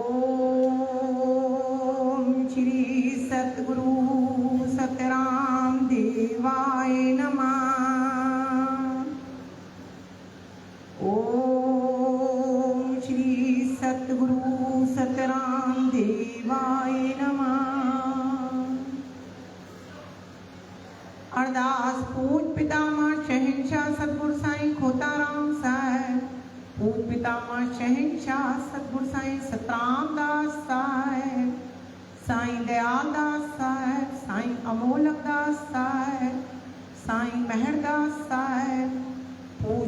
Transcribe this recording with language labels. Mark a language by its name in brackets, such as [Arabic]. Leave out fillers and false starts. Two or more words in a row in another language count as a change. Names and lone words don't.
[Sanskrit] ओम श्री सतगुरु सतराम देवाय नमः। ओम श्री सतगुरु सतराम देवाय नमः। [Sindhi] अरदास पूज पितामह शहंशाह सतगुरु साईं खोताराम साहिब, पूज पितामह शहंशाह सतगुरु साईं सतराम दास साहिब, साईं दयाल दास साहिब, साईं अमोलक दास साहिब, साईं मेहरदास साहिब, पूज